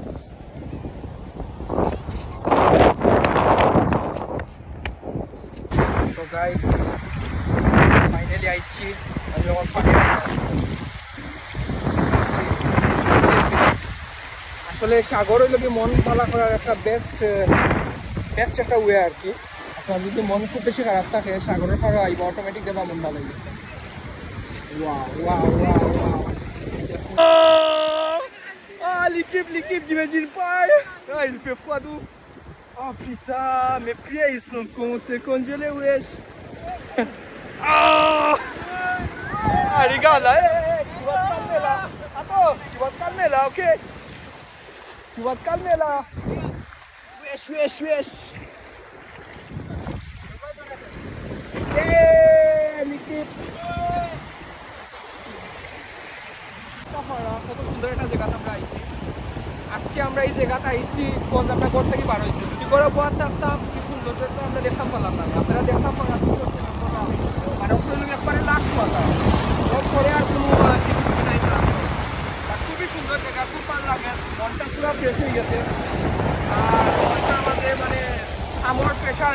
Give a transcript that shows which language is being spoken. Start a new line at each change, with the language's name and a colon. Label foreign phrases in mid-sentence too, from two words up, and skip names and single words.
Bangla: সো গাইস ফাইনালি আইছি আমি যখন ফাইনালি আসলে সাগর হইল কি মন ভালো করার একটা বেস্ট একটা ওয়ে আর কি আপনার যদি মন খুব বেশি খারাপ থাকে সাগরের পাড়ে আইব অটোমেটিক দেবা মন ভালো হয়ে গেছে
French: L'équipe d'Imagine Pie. Ah, il fait froid d'où. Oh putain, mes pieds ils sont congelés, wesh. Ah, regarde là, tu vas te calmer là. Attends, tu vas te calmer là, ok. Tu vas te calmer là. Wesh. Yeah, l'équipe.
Bangla: কত সুন্দর একটা জায়গাতে আমরা আইছি আজকে আমরা এই জায়গাতে আইছি কোন আমরা ঘর থেকে বার হইছি যদি করে বাদ থাকতাম কি সুন্দর তো আমরা দেখতাম পারলাম না আপনারা দেখতাম পারলাম মানে ওগুলো একবারে লাস্ট কথা পরে আর কোনো সিচুয়েশন নাই না খুবই সুন্দর জায়গা খুব ভালো লাগে মনটা পুরো ফ্রেশ হয়ে গেছে আর আমাদের মানে আমার প্রেশারে